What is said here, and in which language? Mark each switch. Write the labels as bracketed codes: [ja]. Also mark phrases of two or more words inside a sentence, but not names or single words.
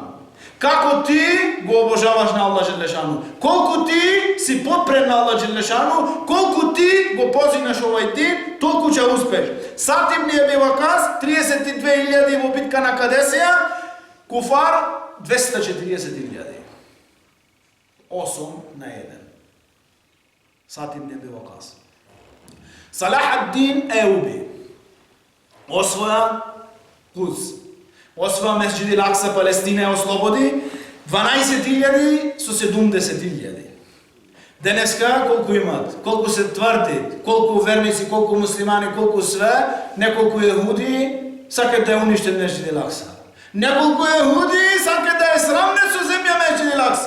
[mk] Како ти го обожаваш на [ar] الله جل شأنه, [mk] колку ти си подпрен на [ar] الله جل شأنه, [mk] колку ти го позинаш овај дин, толку ќе успеш. Сад ибн Аби Вакас, 32.000 во битка на Кадесија, куфар 240.000. 8 на 1. Сад ибн Аби Вакас. Салах ад-Дин Еуби освоја Кудс, освоја Месџид ел-Акса, Палестина ја ослободи, 12.000 со 70.000. Денеска колку имат, колку се тврди, колку верници, колку муслимани, колку све, неколку јехуди сакат да ја уништат Месџид ел-Акса. Неколку јехуди сакат да ја срамнат со земја Месџид ел-Акса.